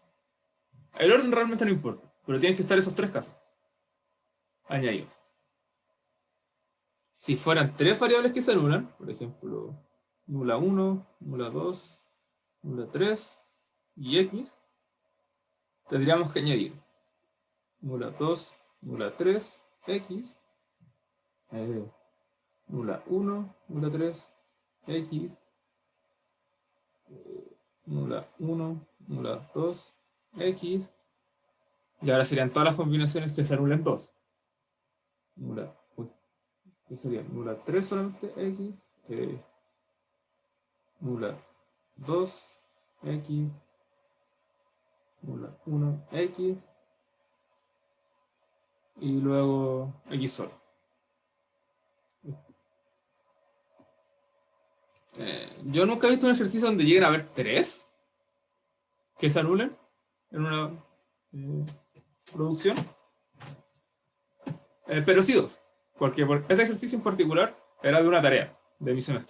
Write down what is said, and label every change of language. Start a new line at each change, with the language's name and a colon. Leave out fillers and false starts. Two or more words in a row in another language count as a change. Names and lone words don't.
Spanish: El orden realmente no importa, pero tienen que estar esos tres casos añadidos. Si fueran tres variables que se anulan, por ejemplo, nula 1, nula 2, nula 3 y x, tendríamos que añadir nula 2, nula 3, x, nula 1, nula 3, x, nula 1, nula 2, x, y ahora serían todas las combinaciones que se anulen 2. Nula, uy, ¿qué sería? Nula 3 solamente x, nula 2, x, nula 1, x, y luego x solo. Yo nunca he visto un ejercicio donde lleguen a haber tres que se anulen en una producción, pero sí dos, porque este ejercicio en particular era de una tarea de mi semestre.